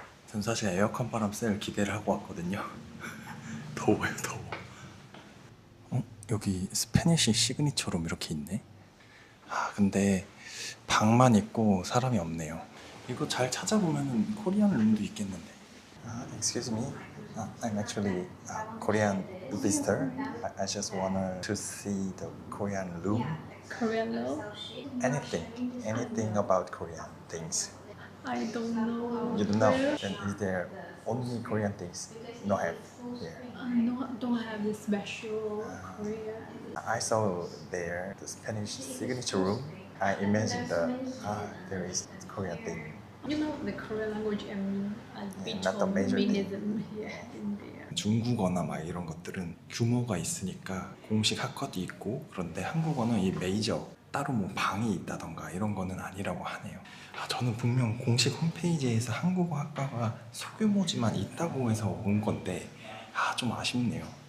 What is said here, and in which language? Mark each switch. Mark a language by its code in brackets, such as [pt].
[ko] 전 사실 에어컨 바람 쐴 기대를 하고 왔거든요. 더워요, 더워. 여기 스페니쉬 시그니처룸 이렇게 있네. 아, 근데 방만 있고 사람이 없네요. 이거 잘 찾아보면 코리안 룸도 있겠는데. [en] Excuse me. I'm actually a Korean visitor. I just wanna to see the Korean room. Korean law? Anything about Korean things. I don't know. You don't know. Then is there only Korean things? No have here. No, don't have this special Korean. I saw there the Spanish signature room. I imagined there is Korean thing. You know the Korean language and not the major thing. feminism here in there. [ko] 중국어나 막 이런 것들은 규모가 있으니까 공식 학과도 있고, 그런데 한국어는 이 메이저 따로 뭐 방이 있다던가 이런 거는 아니라고 하네요. 저는 분명 공식 홈페이지에서 한국어 학과가 소규모지만 있다고 해서 온 건데, 좀 아쉽네요.